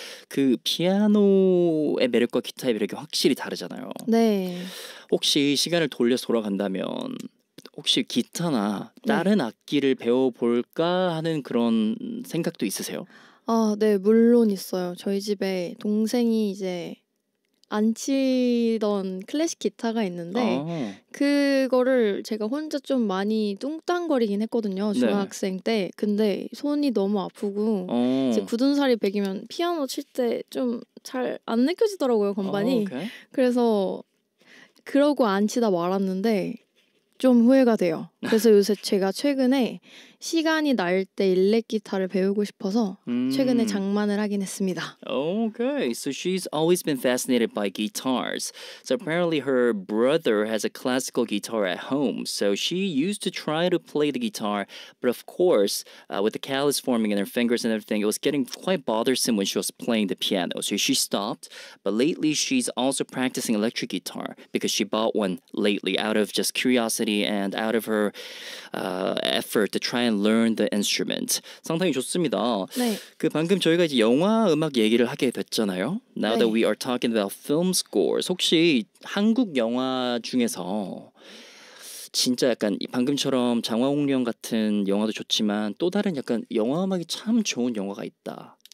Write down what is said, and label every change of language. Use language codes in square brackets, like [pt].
[ko] 그 피아노의 매력과 기타의 매력이 확실히 다르잖아요. 네. 혹시 시간을 돌려서 돌아간다면 혹시 기타나 다른 악기를 배워볼까 하는 그런 생각도 있으세요? 아, 네, 물론 있어요. 저희 집에 동생이 이제 안 치던 클래식 기타가 있는데 아, 그거를 제가 혼자 좀 많이 뚱땅거리긴 했거든요. 네. 중학생 때. 근데 손이 너무 아프고 이제 어, 굳은 살이 배기면 피아노 칠 때 좀 잘 안 느껴지더라고요, 건반이. 오케이. 그래서 그러고 안 치다 말았는데 좀 후회가 돼요. 그래서 요새 제가 최근에 시간이 날 때 일렉 기타를 배우고 싶어서 최근에 장만을 하긴 했습니다. [en] Okay, so she's always been fascinated by guitars. So apparently her brother has a classical guitar at home. So she used to try to play the guitar, but of course, with the callus forming in her fingers and everything, it was getting quite bothersome when she was playing the piano. So she stopped. But lately, she's also practicing electric guitar because she bought one lately out of just curiosity and out of her effort to try and learn the instrument. [ko] 상당히 좋습니다. 네. 그 방금 저희가 이제 영화 음악 얘기를 하게 됐잖아요. [en] Now that [ko] 네. [en] we are talking about film scores, [ko] 혹시 한국 영화 중에서 진짜 약간 방금처럼 장화홍련 같은 영화도 좋지만 또 다른 약간 영화 음악이 참 좋은 영화가 있다.